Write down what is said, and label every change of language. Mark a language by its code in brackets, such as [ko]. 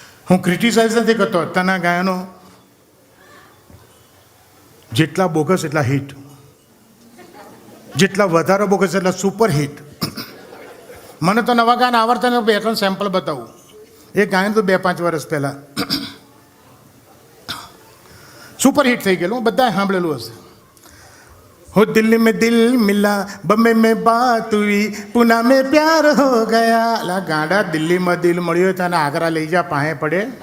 [gu] હું ક્રિટિસાઇઝ નથી કરતો. અત્યારના ગાયનો જેટલા બોગસ એટલા હિટ, જેટલા વધારે બોગસ એટલા સુપર હિટ. મને તો નવા ગાયન આવડતા ને 2-3 સેમ્પલ બતાવું. એક ગાયન તો 2-5 વર્ષ પહેલાં સુપર હિટ થઈ ગયેલું, બધા સાંભળેલું હશે. [hi] हो दिल्ली में दिल मिला, बम्बे में बात हुई, पुणे में प्यार हो गया. [gu] લા ગાંડા, દિલ્હીમાં દિલ મળ્યો તને આગ્રા લઈ જા, પાસે પડે.